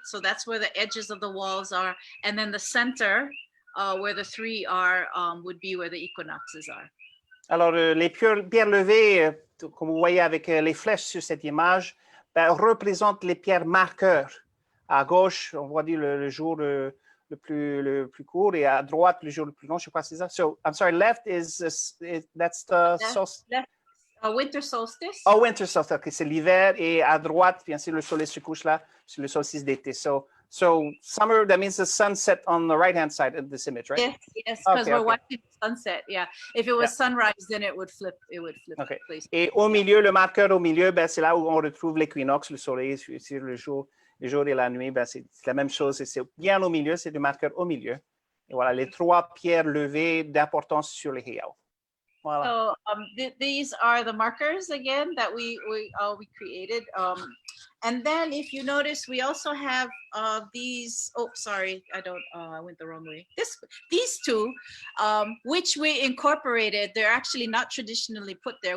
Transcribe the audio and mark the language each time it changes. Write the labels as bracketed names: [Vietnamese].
[English] So that's where the edges of the walls are. And then the center, where the three are, would be where the equinoxes are. [French] Alors, les pierres levées, comme vous voyez avec les flèches sur cette image, représentent les pierres marqueurs. À gauche, on voit dire le jour le plus court, et à droite, le jour le plus long. Je crois que c'est ça. [English] So, I'm sorry, left that's the solstice. Winter solstice. Oh, winter solstice. [French] Okay, c'est l'hiver, et à droite, bien sûr, le soleil se couche là, c'est le solstice d'été. [English] So summer, that means the sunset on the right-hand side of this image, right? Yes, because we're watching the sunset. Yeah, if it was sunrise, then it would flip. Okay. Place. [French] Et au milieu, le marqueur au milieu, c'est là où on retrouve l'équinoxe, le soleil sur le jour et la nuit. C'est la même chose. C'est bien au milieu, c'est le marqueur au milieu. Et voilà, les trois pierres levées d'importance sur les heiau. Voilà. [English] So these are the markers again that we created. And then if you notice, we also have these, oh, sorry, I went the wrong way. These two, which we incorporated, they're actually not traditionally put there.